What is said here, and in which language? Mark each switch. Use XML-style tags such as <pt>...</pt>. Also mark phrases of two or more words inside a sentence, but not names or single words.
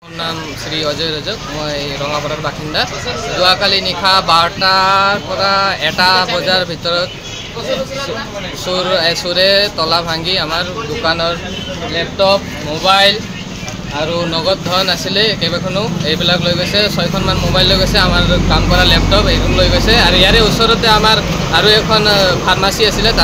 <as>নাম শ্ৰী অজয় ৰজক মই ৰঙাপাৰাৰ বাসিন্দা যোৱাকালি নিশা 12টাৰ পৰা 1টা বজাৰ ভিতৰত চোৰে তলা ভাঙি আমাৰ দোকানৰ লেপটপ মোবাইল আৰু নগদ ধন আছিলে কেইবাখনো এইবিলাক লৈ গৈছে 6খনমান মোবাইল লৈ গৈছে আমাৰ কাম কৰা লেপটপ এইখন লৈ গৈছে আৰু ইয়াৰে ওচৰতে আমাৰ আৰু এখন ফাৰ্মাসী আছিলে তাৰ</as>